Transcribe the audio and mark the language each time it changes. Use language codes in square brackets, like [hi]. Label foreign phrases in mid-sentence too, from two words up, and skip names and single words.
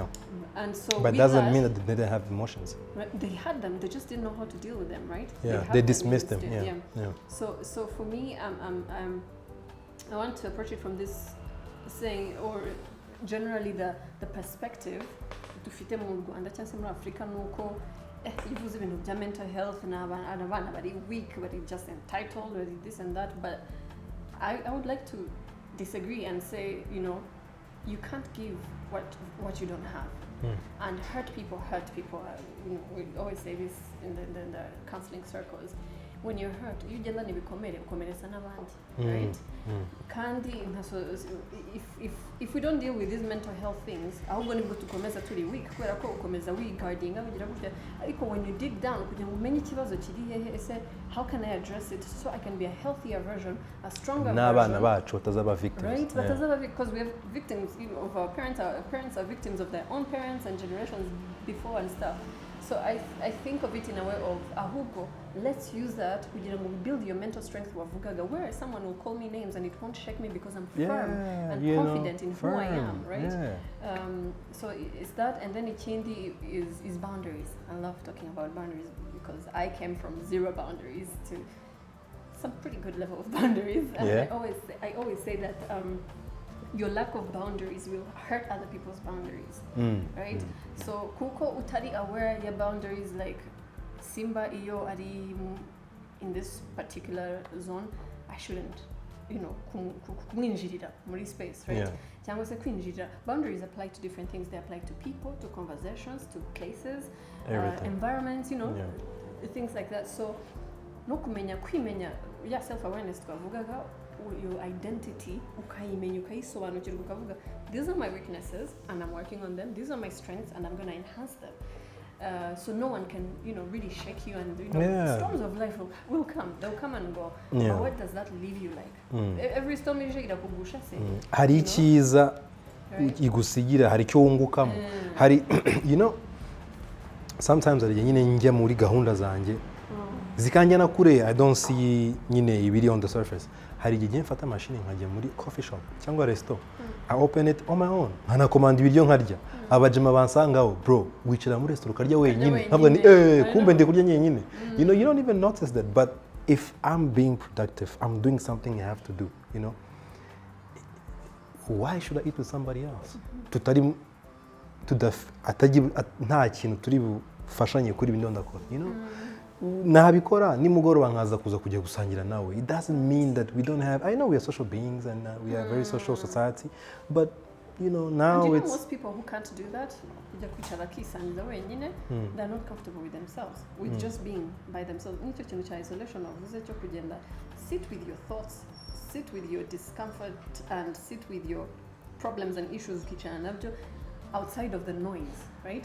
[en] And so, but doesn't mean that they didn't have emotions. They had them. They just didn't know how to deal with them, right? Yeah. They dismissed them. Yeah. So for me, I want to approach it from this saying, or generally the perspective to fit [rw] mu Rwanda cyangwa se muri Africa nuko ivuze ibintu bya [en] mental health [rw] n'abana bari [en] weak, bari just entitled, bari this and that, but I would like to disagree and say, you know, you can't give what you don't have. And hurt people. You know, we always say this in the counseling circles. When you're hurt, you [rw] genda nibikomere ukomeretsa n'abandi, [en] right? Kandi if we don't deal with these mental health things, [rw] ahubwo nibwo tukomeza turi weak kubera ko ukomeza wiguardinga ugira gutya, ariko [en] when you dig down [rw] kugira ngo umenye ikibazo kiri hehe, [en] say how can I address it so I can be a healthier version, a stronger version. [rw] N'abana bacu batazaba victims. [en] Right, batazaba because we have victims, you know, of our parents. Our parents are victims of their own parents and generations before and stuff. So I think of it in a way of ahubwo, let's use that [rw] kugira ngo [en] build your mental strength wavugaga, where someone will call me names and it won't shake me because I'm firm and confident in who I am, right? Yeah. So it's that, and then ikindi is boundaries. I love talking about boundaries because I came from 0 boundaries to some pretty good level of boundaries, and I always say that your lack of boundaries will hurt other people's boundaries, right? So [rw] kuko utari [en] aware your boundaries, like Simba [rw] iyo ari [en] in this particular zone, I shouldn't, you know, [rw] kumwinjirira muri space, right? Cyangwa se kwinjirira. [en] Boundaries apply to different things. They apply to people, to conversations, to places, environments, you know, things like that. [rw] So no kumenya kwimenya, self-awareness twavugaga, [en] your identity [rw] ukayimenya ukayisobanukirwa ukavuga, [en] these are my weaknesses and I'm working on them, these are my strengths and I'm going to enhance them, so no one can, you know, really shake you, and you know, storms of life will come, they'll come and go, but what does that leave you like? Every storm is [rw] irakugusha se hari icyiza igusigira, hari cyo wungukamo, hari [en] you know, [rw] sometimes ari nyine njya muri gahunda zanjye zikanjyana kure, [en] I don't see [rw] nyine ibiri [en] on the surface. [rw] Hari igihe mfata machine nkajya muri [en] coffee shop [rw] cyangwa resto, [en] I open it on my own, [rw] nkanakomanda ibiryo nkarya, abajema bansangaho, bro wicara muri resto ukarya wenyine, nkavuga ni kumbe ndi kurya nyenyine. [en] You know, you don't even notice that, but if I'm being productive, I'm doing something I have to do, you know, why should I eat with somebody else? [rw] Tutari nta kintu turi bufashanye kuri ibindi ndakora, [en] you know. [rw] Nabikora nimugoroba nkaza kuza kujya gusangira nawe. [en] It doesn't mean that we don't have, I know we are social beings and we are a very social society, but you know, now and you it's know, most people who can't do that, they're not comfortable with themselves, with just being by themselves. Isolation of sit with your thoughts, sit with your discomfort, and sit with your problems and issues outside of the noise, right?